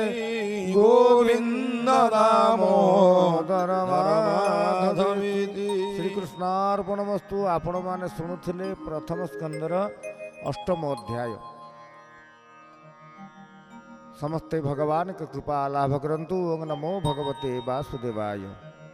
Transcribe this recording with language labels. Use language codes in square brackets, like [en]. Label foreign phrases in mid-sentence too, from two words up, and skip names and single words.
[sa] गोविन्द दामोदर माधवेते। श्रीकृष्णार्पणमस्तु। [or] ଆପଣ ମାନେ ଶୁଣୁଥିଲେ ପ୍ରଥମ ସ୍କନ୍ଧର ଅଷ୍ଟମ ଅଧ୍ୟାୟ। ସମସ୍ତେ ଭଗବାନ କେ କୃପା ଲାଭ କରନ୍ତୁ। [sa] ओम नमो भगवते वासुदेवाय।